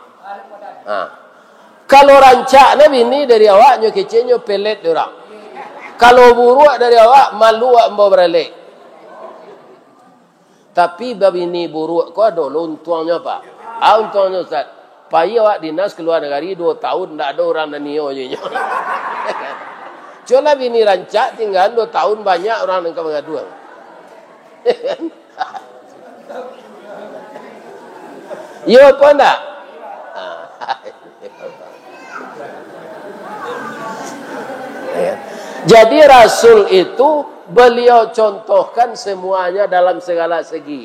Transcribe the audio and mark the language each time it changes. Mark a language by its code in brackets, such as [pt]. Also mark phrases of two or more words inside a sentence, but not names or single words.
[min] Kalau rancak na bini dari awaknya kecilnya pelet orang. Kalau buruk dari awak malu ambo beralek. Tapi babini buruk kau ada untuangnya pak. Untuangnya Ustaz. Pai awak dinas keluar negeri 2 tahun tak ada orang nanio je. Coba bini rancak tinggal 2 tahun banyak orang yang mengadu. Yo apa ndak? [id] Jadi Rasul itu beliau contohkan semuanya dalam segala segi.